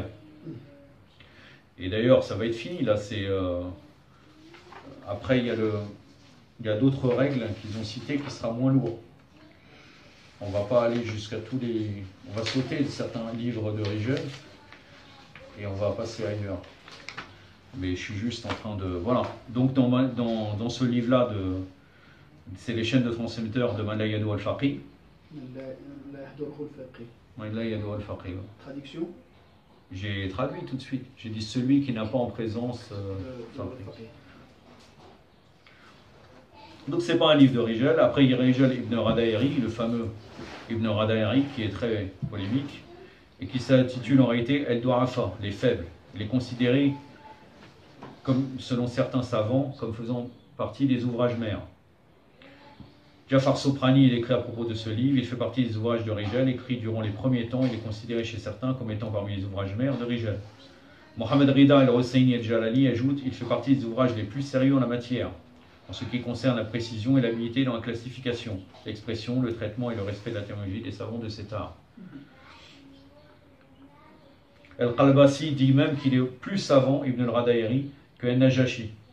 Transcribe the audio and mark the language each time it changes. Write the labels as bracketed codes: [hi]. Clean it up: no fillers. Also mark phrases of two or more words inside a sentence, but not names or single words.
[fr] Et d'ailleurs, ça va être fini, là, après, il y a d'autres règles qu'ils ont citées qui sera moins lourd. On va pas aller jusqu'à on va sauter certains livres de Rijal, et on va passer ailleurs. Mais je suis juste en train de... Voilà. Donc dans ce livre-là, c'est les chaînes de transmetteurs de Malayado al-Faqih. Malayado al-Faqih. Traduction? J'ai traduit tout de suite. J'ai dit celui qui n'a pas en présence Faqih. Donc c'est pas un livre de Rijal. Après il y a Rijal ibn Radairi, le fameux Ibn Radairi, qui est très polémique, et qui s'intitule en réalité El-Du'afa, les faibles. Il est considéré comme, selon certains savants, comme faisant partie des ouvrages mères. Jafar Soprani, il écrit à propos de ce livre, il fait partie des ouvrages de Rijal, écrit durant les premiers temps, il est considéré chez certains comme étant parmi les ouvrages mères de Rijal. Mohamed Rida el-Hosseini el-Jalali ajoute, il fait partie des ouvrages les plus sérieux en la matière, en ce qui concerne la précision et l'habilité dans la classification, l'expression, le traitement et le respect de la terminologie des savants de cet art. Al-Qalbasi dit même qu'il est plus savant, Ibn al-Radairi, que Al-Najashi.